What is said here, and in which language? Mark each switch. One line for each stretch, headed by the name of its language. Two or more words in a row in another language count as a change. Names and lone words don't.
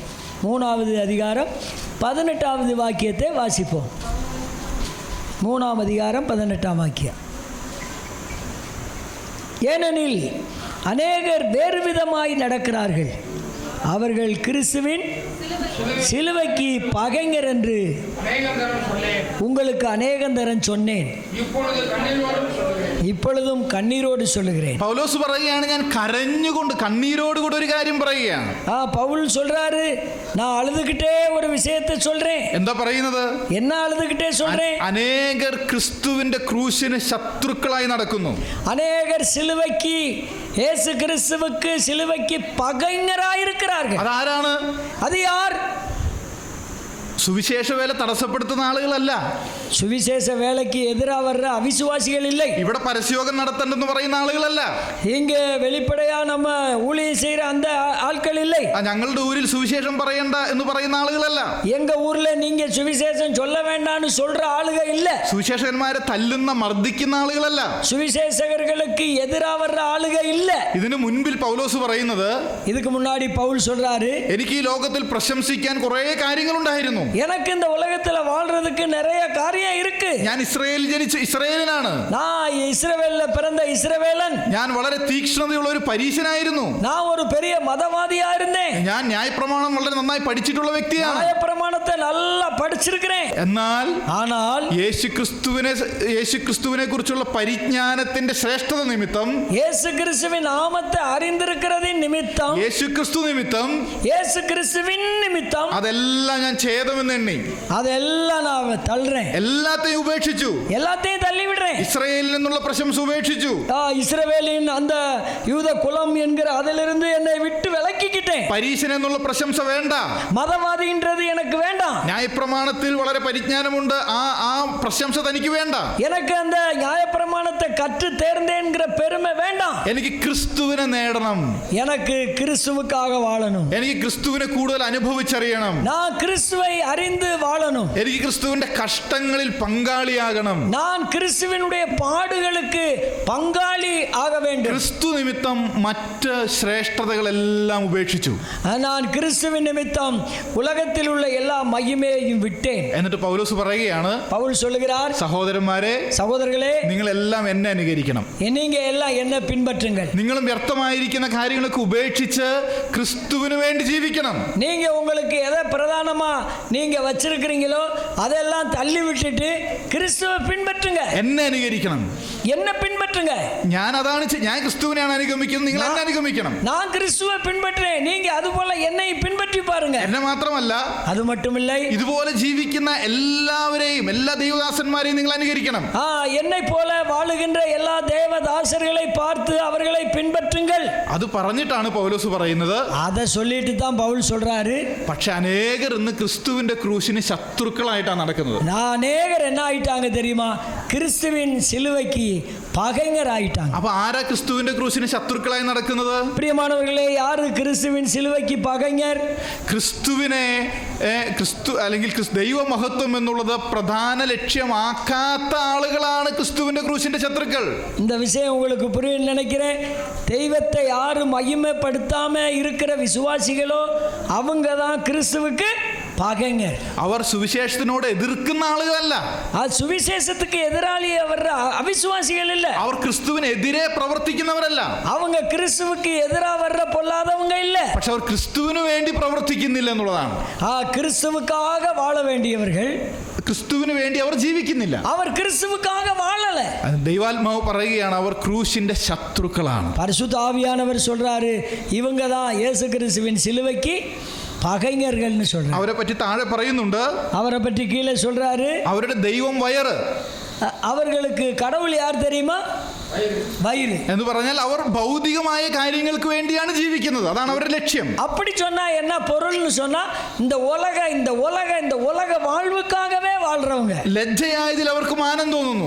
Tamil: 3வது அதிகாரம் 18வது வாக்கியத்தை வாசிப்போம். 3ஆம் அதிகாரம் 18ஆம் வாக்கியம். ஏனெனில் அநேகர் வேறு விதமாய் நடக்கிறார்கள், அவர்கள் கிறிஸ்துவின் சிலுவைக்கு பகைஞர் என்று உங்களுக்கு அநேகந்தரம் சொன்னேன், இப்பொழுதும் கண்ணீரோடு சொல்லுகிறேன்.
Malayalam: പൗലോസ് പറയുകയാണ്, ഞാൻ കരഞ്ഞുകൊണ്ട് കണ്ണീരോട് കൂടി ഒരു കാര്യം പറയുകയാണ്.
Tamil: பவுல் சொல்றாரு, நான் அழுதுகிட்டே ஒரு விஷயத்தை சொல்றேன்.
Malayalam: എന്താ പറയുന്നത്?
Tamil: என்ன அழுதுகிட்டே சொல்றேன்?
Malayalam: അനേകർ ക്രിസ്തുവിന്റെ ക്രൂശിന് ശത്രുക്കളായി നടക്കുന്നു.
Tamil: அநேகர் சிலுவைக்கு, இயேசு கிறிஸ்துவுக்கு சிலுவைக்கு பகைஞராயிருக்கிறார்கள்.
Malayalam: അതാരാണ്?
Tamil: அது யார்?
Malayalam: സുവിശേഷ വേല തടസ്സപ്പെടുത്തുന്ന ആളുകളല്ല.
Tamil: சுவிசேஷ வேலைக்கு எதிராக வர்ற அவிசுவாசிகள் இல்லை.
Malayalam: ഇവിടെ പരസ്യയോഗം നടത്തണ്ടെന്ന് പറയുന്ന ആളുകളല്ല.
Tamil: இங்கே வெளிப்படையா நம்ம ஊழியம் செய்யற அந்த ஆட்கள் இல்லை.
Malayalam: ഞങ്ങളുടെ ഊരിൽ സുവിശേഷം പറയണ്ട എന്ന് പറയുന്ന ആളുകളല്ല.
Tamil: எங்க ஊர்ல நீங்க சுவிசேஷம் சொல்ல வேண்டாம்னு சொல்ற ஆளுக இல்ல.
Malayalam: സുവിശേഷകന്മാരെ തല്ലുന്ന മർദ്ദിക്കുന്ന ആളുകളല്ല.
Tamil: சுவிசேஷகர்களுக்கு எதிராக வர்ற ஆளுக இல்ல.
Malayalam: ഇതിനു മുൻപിൽ പൗലോസ് പറയുന്നത്,
Tamil: இதுக்கு முன்னாடி பவுல் சொல்றாரு,
Malayalam: എനിക്ക് ഈ ലോകത്തിൽ പ്രശംസിക്കാൻ കുറേ കാര്യങ്ങളുണ്ടായിരുന്നു.
Tamil: எனக்கு இந்த உலகத்துல வாழ்றதுக்கு நிறைய காரியம் இருக்கு.
Malayalam: ഞാൻ ഇസ്രായേലിൽ ജനിച്ച ഇസ്രായേലിനാണ്.
Tamil: நான் இஸ்ரவேல்ல பிறந்த இஸ்ரவேலன்.
Malayalam: ഞാൻ വളരെ തീക്ഷ്ണതയുള്ള ഒരു പരീശനായിരുന്നു.
Tamil: நான் ஒரு பெரிய மதவாதியா இருந்தேன்.
Malayalam: ഞാൻ ന്യായപ്രമാണം വളരെ നന്നായി പഠിച്ചിട്ടുള്ള വ്യക്തിയാണ്.
Tamil: நியாயப்பிரமாணத்தை நல்லா படிச்சிருக்கிறேன்.
Malayalam: എന്നാൽ യേശുക്രിസ്തുവിനെ കുറിച്ചുള്ള പരിജ്ഞാനത്തിന്റെ ശ്രേഷ്ഠത നിമിത്തം,
Tamil: இயேசு கிறிஸ்துவின் நாமத்தை அறிந்திருக்கிறதின் நிமித்தம்,
Malayalam: യേശുക്രിസ്തു നിമിത്തം,
Tamil: இயேசு கிறிஸ்துவின் நிமித்தம்
Malayalam: അതെല്ലാം ഞാൻ ഛേദമെന്ന് എണ്ണി.
Tamil: அதெல்லாம் நான் தள்ளுறேன்.
Malayalam: എല്ലാത്തെയും ഉപേക്ഷിച്ചു.
Tamil: எல்லாத்தையும் தள்ளி விடுறேன்.
Malayalam: ഇസ്രായേലിൽ നിന്നുള്ള പ്രശംസ ഉപേക്ഷിച്ചു.
Tamil: இஸ்ரவேலின் அந்த யூத குலம் என்கிற அதிலிருந்து என்னை விட்டு விலக்கிக்கிட்டேன்.
Malayalam: പരീശൻ എന്നുള്ള പ്രശംസ വേണ്ട.
Tamil: மதவாதின்றது எனக்கு வேண்டாம்.
Malayalam: ന്യായപ്രമാണത്തിൽ വളരെ പരിജ്ഞാനമുണ്ട്, ആ പ്രശംസ തനിക്ക് വേണ്ട.
Tamil: எனக்கு அந்த நியாயப்பிரமாணத்தை கற்று தேர்ந்தேன்கிற பெருமை வேண்டாம்.
Malayalam: എനിക്ക് ക്രിസ്തുവിനെ നേടണം.
Tamil: எனக்கு கிறிஸ்துவுக்காக வாழணும்.
Malayalam: എനിക്ക് ക്രിസ്തുവിനെ കൂടുതൽ അനുഭവിച്ചറിയണം.
Tamil: நான் கிறிஸ்துவை அறிந்து வாழணும்.
Malayalam: എനിക്ക് ക്രിസ്തുവിന്റെ കഷ്ടങ്ങളിൽ പങ്കാളിയാകണം.
Tamil: நான் கிறிஸ்துவினுடைய பாடுகளுக்கு பங்காளி ஆக வேண்டும்.
Malayalam: ക്രിസ്തു നിമിത്തം മറ്റ് ശ്രേഷ്ഠതകളെല്ലാം ഉപേക്ഷിച്ചു.
Tamil: நான் கிறிஸ்துவின் நிமித்தம் உலகத்தில் உள்ள எல்லா மகிமையையும் விட்டேன்.
Malayalam: എന്നിട്ട് പൗലോസ് പറയുകയാണ്,
Tamil: பவுல் சொல்லுகிறார்,
Malayalam: സഹോദരന്മാരെ,
Tamil: சகோதரர்களே,
Malayalam: നിങ്ങളെല്ലാം എന്നെ അനുകരിക്കണം.
Tamil: நீங்க எல்லாம் என்ன பின்பற்றுங்கள்.
Malayalam: നിങ്ങളും വ്യർത്ഥമായിരിക്കുന്ന കാര്യങ്ങളൊക്കെ ഉപേക്ഷിച്ച് ക്രിസ്തുവിന് വേണ്ടി ജീവിക്കണം.
Tamil: நீங்க உங்களுக்கு எதை பிரதானமா நீங்க வச்சிருக்கிறீங்களோ அதெல்லாம் தள்ளி விட்டுட்டு கிறிஸ்துவை பின்பற்றுங்க.
Malayalam: എന്നെ അനുകരിക്കണം.
Tamil: என்ன பின்பற்றுங்க.
Malayalam: ഞാൻ ക്രിസ്തുവിനെയാണ് അനുഗമിക്കുന്നത്, നിങ്ങൾ എന്നെ അനുഗമിക്കണം.
Tamil: நான் கிறிஸ்துவை பின்பற்றேன், நீங்க அதுபோல என்னை பின்பற்றி பாருங்க.
Malayalam: എന്നെ മാത്രമല്ല,
Tamil: அது மட்டுமில்லை,
Malayalam: ഇതുപോലെ ജീവിക്കുന്ന എല്ലാവരെയും, എല്ലാ ദൈവദാസന്മാരെയും നിങ്ങൾ അനുകരിക്കണം.
Tamil: என்னை போல வாழுகின்ற எல்லா தேவதாசர்களை பார்த்து அவர்களை பின்பற்றுங்கள்.
Malayalam: അത് പറഞ്ഞിട്ടാണ് പൗലോസ് പറയുന്നത്.
Tamil: அதை சொல்லிட்டு தான் பவுல் சொல்றாரு,
Malayalam: പക്ഷെ അനേകർ ഇന്ന് ക്രിസ്തുവിന്റെ ക്രൂശിന് ശത്രുക്കളായിട്ടാണ് നടക്കുന്നത്.
Tamil: அநேகர் என்ன ஆயிட்டாங்க தெரியுமா? கிறிஸ்துவின் சிலுவைக்கு பகைஞர் ஆயிட்டாங்க.
Malayalam: അപ്പൊ ആരാ ക്രിസ്തുവിന്റെ ക്രൂശിന് ശത്രുക്കളായി നടക്കുന്നത്?
Tamil: பிரியமானவர்களே, யாரு கிறிஸ்துவின் சிலுவைக்கு பகைஞர்?
Malayalam: ക്രിസ്തുവിനെ അല്ലെങ്കിൽ ദൈവമഹത്വം എന്നുള്ളത് പ്രധാന ലക്ഷ്യമാക്കാത്ത ആളുകളാണ് ക്രിസ്തുവിന്റെ ക്രൂശിന്റെ ശത്രുക്കൾ.
Tamil: இந்த விஷயம் உங்களுக்கு புரியும் நினைக்கிறேன். தெய்வத்தை யாரும் மகிமைப்படுத்தாம இருக்கிற விசுவாசிகளோ அவங்க தான் கிறிஸ்துவுக்கு பகைஞர்.
Malayalam: അവർ സുവിശേഷത്തിനോട് എതിർക്കുന്ന ആളുകളല്ല.
Tamil: சுவிசேஷத்துக்கு எதிராளி வர்ற அவிசுவாசிகள் இல்ல.
Malayalam: അവർ ക്രിസ്തുവിനെതിരെ പ്രവർത്തിക്കുന്നവരല്ല.
Tamil: அவங்க கிறிஸ்துவுக்கு எதிராக வர்ற பொல்லாதவங்க இல்ல.
Malayalam: പക്ഷെ അവർ ക്രിസ്തുവിന് വേണ്ടി പ്രവർത്തിക്കുന്നില്ല എന്നുള്ളതാണ്.
Tamil: கிறிஸ்துவுக்காக வாழ வேண்டியவர்கள்
Malayalam: ക്രിസ്തുവിന് വേണ്ടി അവർ ജീവിക്കുന്നില്ല.
Tamil: അവർ கிறிஸ்துவுக்காக வாழல.
Malayalam: ദൈവാത്മാവ് പറയുകയാണ്, അവർ ക്രൂശിന്റെ ശത്രുക്കളാണ്.
Tamil: பரிசுத்த ஆவியானவர் சொல்றாரு, இவங்க தான் இயேசு கிறிஸ்துவின் சிலுவைக்கு பகைஞர்கள்னு சொல்றாரு.
Malayalam: അവരെ പറ്റി താഴെ പറയുന്നുണ്ട്,
Tamil: அவரை பற்றி கீழே சொல்றாரு,
Malayalam: അവരുടെ ദൈവം വയറ്.
Tamil: அவர்களுக்கு கடவுள் யார் தெரியுமா? வயிறு
Malayalam: എന്ന് പറഞ്ഞാൽ അവർ ഭൗതികമായ കാര്യങ്ങൾക്ക് വേണ്ടിയാണ് ജീവിക്കുന്നത്. അതാണ് അവരുടെ ലക്ഷ്യം.
Tamil: அப்படி சொன்னா என்ன பொருள்னு சொன்னா, இந்த உலக வாழ்வுக்காகவே வாழ்றவங்க.
Malayalam: ലജ്ജയായതിൽ അവർക്ക് മാനം തോന്നുന്നു.